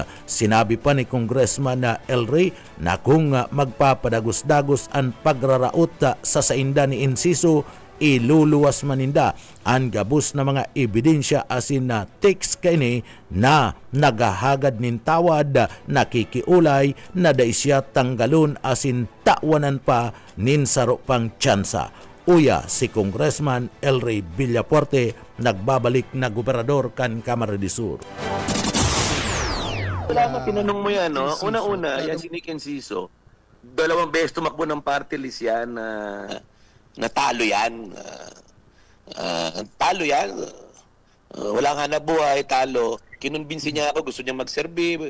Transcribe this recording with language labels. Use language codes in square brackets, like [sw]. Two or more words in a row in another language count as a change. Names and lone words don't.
[bik] Sinabi pa ni Congressman na Elre na kung magpapadagos-dagos ang pagraraot sa sainda ni Inciso, iluluwas maninda ang gabus na mga ebidensya asin na text kini na nagahagad nin tawad, nakikiulay na da isya tanggalon asin tawanan pa nin saro pang tsansa. Uya si Congressman Elre Villapuerte nagbabalik na gobernador kan Kamara de Sur. [tl] Wala tinanong mo yan, no? Una-una, yan si Nick Inciso. 2 beses tumakbo ng party list yan natalo yan. Talo yan. Wala nga na buhay, talo. Kinunbinsi niya ako, gusto niya mag-serve.